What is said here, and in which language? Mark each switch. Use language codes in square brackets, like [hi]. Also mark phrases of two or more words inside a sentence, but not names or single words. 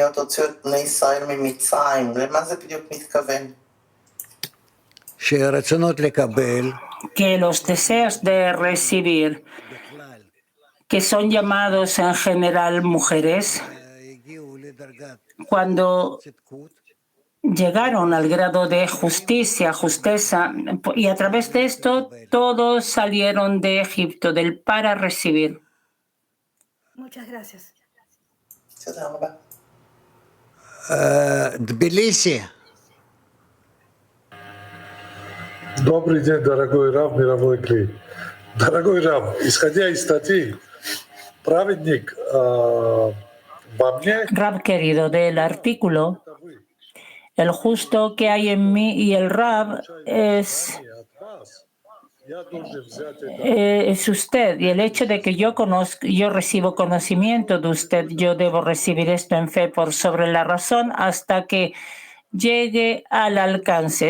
[es] Que los deseos de recibir, que son llamados en general mujeres, cuando llegaron al grado de justicia, justeza, y a través de esto todos salieron de Egipto, del para recibir. Muchas gracias. [ru] Тбилиси. Добрый день, дорогой Рав, мировой клей. Дорогой Рав, исходя из статьи, праведник во мне... [es] Rab querido, del artículo, El justo que hay en mí y el Rab es usted. Y el hecho de que yo recibo conocimiento de usted, yo debo recibir esto en fe por sobre la razón hasta que llegue al alcance.